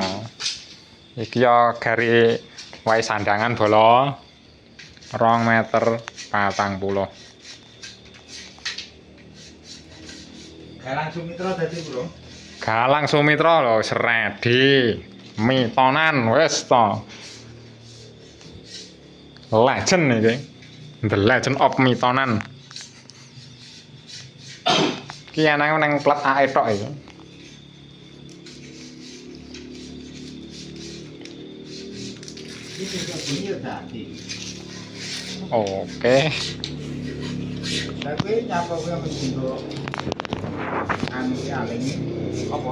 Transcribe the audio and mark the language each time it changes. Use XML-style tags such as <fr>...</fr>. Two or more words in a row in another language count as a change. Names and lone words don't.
<jv>Iki ya gari wae sandangan bolo 2 meter 40. Galang Sumitra dadi bro. Galang Sumitra lho wis ready. Mitonan wis to. Legend iki.</jv> <en>The Legend of Mitonan.</en> <jv>Ki anake nang plat AE tok iki. Oke. Tapi nyapa kowe mengko anu ki aling apa?</jv>